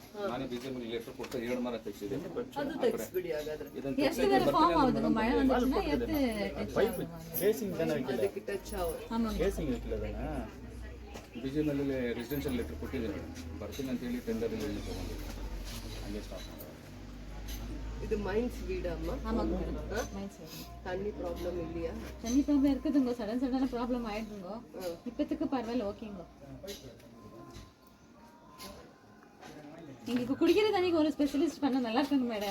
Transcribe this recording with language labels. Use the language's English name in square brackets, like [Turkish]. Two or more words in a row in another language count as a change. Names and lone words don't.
[Kannada] ನಾನೇ BJP ಲೆಟರ್ ಕೊಟ್ಟು 2 ಮಾರ ತೆಗೆಸಿದೆ. ಅದು ತೆಗಿಸ್ಬಿಡಿ ಹಾಗಾದ್ರೆ. ಇದನ್ನ ಅದಕ್ಕೆ ಟಚ್ BJP ನಲ್ಲಿ [English] residential letter [Kannada] ಕೊಟ್ಟಿದ್ದೀನಿ ಮೇಡಮ್. ಬರ್ತೀನಿ ಅಂತ ಹೇಳಿ ಟೆಂಡರ್ ಇಲ್ಲಿ ತಗೊಂಡಿದ್ದೆ. ಹಂಗೆ ಸ್ಟಾಪ್ ಮಾಡೋದು. [Tamil] இது மைன்ஸ் வீடு அம்மா. ஆமாங்க மேடம், மைன்ஸ் வீடு. தண்ணி ப்ராப்ளம் இல்லையா? தண்ணி ப்ராப்ளம் இருக்குதுங்க, சடனான ப்ராப்ளம் ஆயிடுங்க. இப்போதைக்கு பரவாயில்ல, ஓகேங்க. இங்க குடிக்கிற தண்ணிக்கு ஒரு ஸ்பெஷலிஸ்ட் பண்ண நல்லா இருக்குங்க மேடம்.